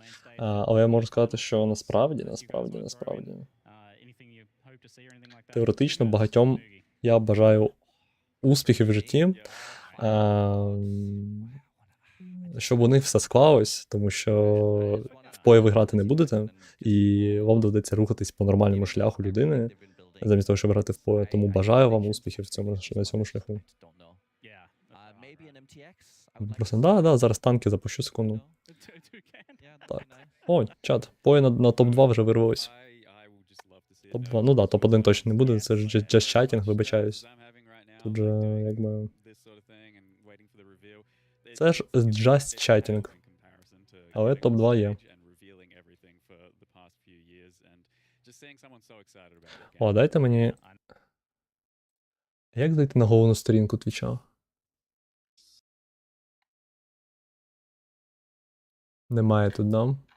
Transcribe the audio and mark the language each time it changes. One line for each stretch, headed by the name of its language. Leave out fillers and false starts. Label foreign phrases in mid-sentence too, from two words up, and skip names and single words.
Ukrainian: Але я можу сказати, що насправді, теоретично багатьом я бажаю успіхів в житті, щоб у них все склалось, тому що в PoE ви грати не будете, і вам доведеться рухатись по нормальному шляху людини, замість того, щоб грати в PoE. Тому бажаю вам успіхів на цьому шляху. Просто, да, зараз танки запущу секунду. Так. О, чат, PoE на топ-2 вже вирвалось. Топ-2, ну да, топ-1 точно не буде, це ж
English: just chatting,
Ukrainian: вибачаюсь. Тут же, якби... Це ж
English: just chatting.
Ukrainian: Але топ-2 є. О, дайте мені... Як зайти на головну сторінку Твіча? Немає тут, да?